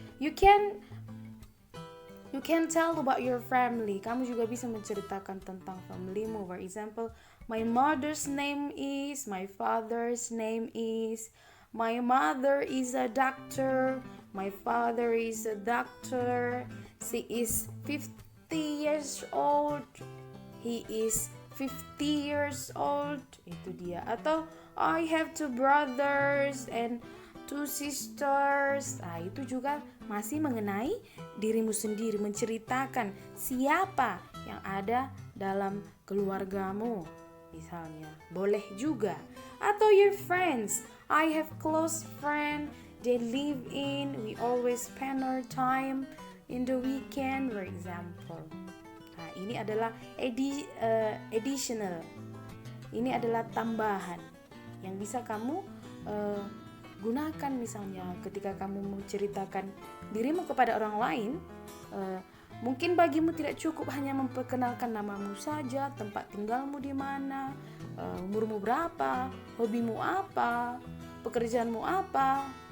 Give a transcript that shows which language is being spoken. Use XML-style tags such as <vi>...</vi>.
<en>You can tell about your family.</en> <id>Kamu juga bisa menceritakan tentang familymu.</id> <en>For example, my mother's name is, my father's name is, my mother is a doctor, my father is a doctor, she is 50 years old, he is 50 years old.</en> <id>Itu dia. Atau</id> <en>I have 2 brothers and 2 sisters.</en> <id>Itu juga masih mengenai dirimu sendiri, menceritakan siapa yang ada dalam keluargamu. Misalnya, boleh juga. Atau</id> <en>your friends. I have close friend, they live in, we always spend our time in the weekend, for example.</en> <id>Ini adalah additional. Ini adalah tambahan yang bisa kamu gunakan misalnya ketika kamu menceritakan dirimu kepada orang lain. Mungkin bagimu tidak cukup hanya memperkenalkan namamu saja, tempat tinggalmu di mana, umurmu berapa, hobimu apa, pekerjaanmu apa.</id>